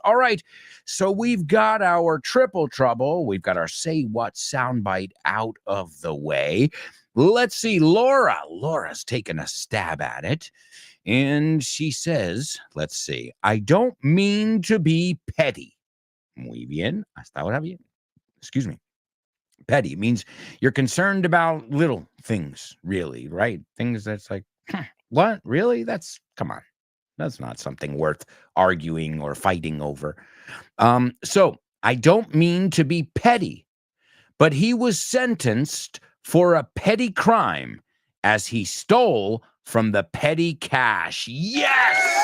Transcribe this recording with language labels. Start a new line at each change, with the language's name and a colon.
English: All right, so we've got our triple trouble. We've got our Say What soundbite out of the way. Let's see, Laura's taking a stab at it. And she says, let's see, I don't mean to be petty.
Spanish: Muy bien, hasta ahora bien.
English: Excuse me. Petty means you're concerned about little things, really, right? Things that's like, what? Really? Come on. That's not something worth arguing or fighting over. So I don't mean to be petty, but he was sentenced for a petty crime as he stole from the petty cash. Yes!